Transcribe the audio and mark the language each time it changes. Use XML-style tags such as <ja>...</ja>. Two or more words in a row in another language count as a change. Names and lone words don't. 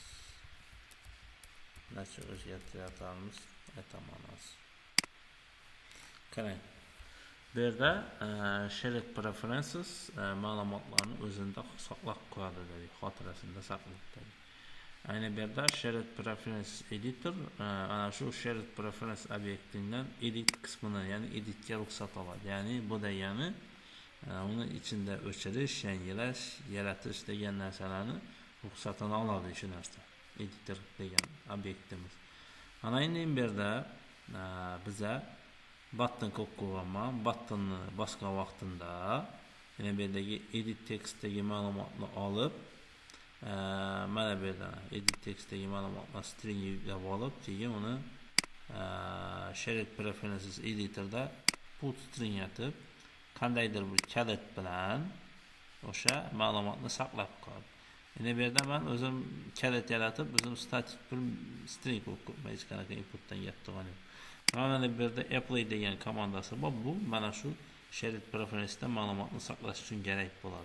<uz>Nacha o'zgartiramiz, aytamiz. Qarang. Bu yerda</uz> <en>shared preferences</en> <uz>ma'lumotlarni o'zida saqlab qo'yadi dedi, xotirasida saqlaydi dedi. Ayni bu yerda</uz> <en>shared preference editor</en> <uz>ana shu</uz> <en>shared preference</en> <uz>obyektidan edit qismini, ya'ni editga ruxsat oladi. Ya'ni bu degani uni ichida o'chirish, yangilash, yaratish degan narsalarni ruxsatini oladi shu narsa. Editor degan obyektimiz. Ana endi bu yerda biza button qo'yib qo'yganman. Buttonni bosgan vaqtida yana bu yerdagi</uz> <en>edit tekstdagi</en> <uz>ma'lumotni olib, mana bu yerda</uz> <en>edit tekstdagi</en> <uz>ma'lumotni string yuklab olib, keyin uni</uz> <en>shared preferences editorda put string</en> <uz>atib, qandaydir bir kalit bilan o'sha ma'lumotni saqlab qoladi. Endi bu yerda men o'zim kalit yaratib, o'zim static bir string qo'yib hech qanaqa inputdan yetgan yo'q. Mana bu yerda apply degan komandasi bor. Bu mana shu</uz> <en>shared preference'da</en> <uz>ma'lumotni saqlash uchun kerak bo'ladi.</uz>